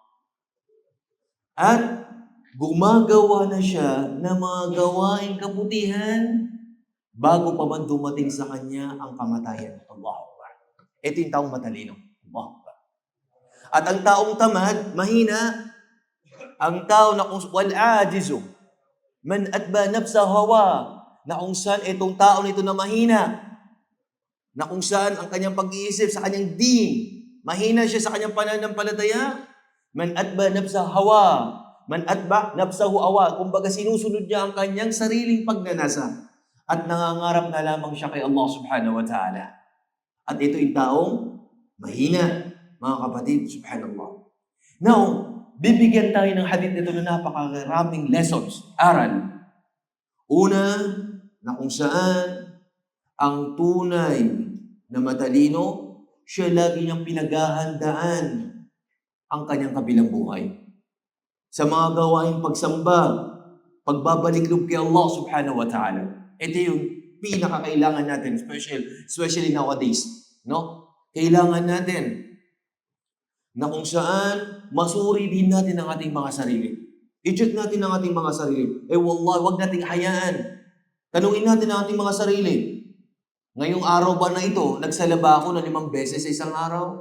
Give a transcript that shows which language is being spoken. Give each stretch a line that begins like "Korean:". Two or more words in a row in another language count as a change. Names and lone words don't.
Filipino: At gumagawa na siya ng mga gawaing kabutihan bago pa man dumating sa kanya ang kamatayan.
Arabic: الله أكبر.
Filipino: Ito yung taong matalino.
Arabic: الله أكبر.
Filipino: At ang taong tamad, mahina, ang tao na kung
Arabic: والعاجز من أتبع نفسه هواها,
Filipino: na kung saan itong tao nito na mahina, na kung saan ang kanyang pag-iisip sa kanyang din, mahina siya sa kanyang pananampalataya,
Arabic: من أتبع نفسه هواها، من أتبع نفسه هواها,
Filipino: kumbaga sinusunod niya ang kanyang sariling pagnanasa at nangangarap na lamang siya kay
Arabic: الله سبحانه وتعالى.
Filipino: At ito yung taong mahina, mga kapatid, subhanallah. Now, bibigyan tayo ng hadith nito na napakaraming lessons, aral. Una, na kung saan ang tunay na matalino, siya lagi niyang pinaghahandaan ang kanyang kabilang buhay. Sa mga gawaing pagsamba, pagbabalik loob kay
Arabic: الله سبحانه وتعالى.
Filipino: Ito yung pinakakailangan natin,
English: especially nowadays.
Filipino: No? Kailangan natin na kung saan masuri din natin ang ating mga sarili. I-check natin ang ating mga sarili. Wallah, wag nating hayaan. Tanungin natin ang ating mga sarili. Ngayong araw ba na ito, nagsala ba ako ng 5 beses sa isang araw?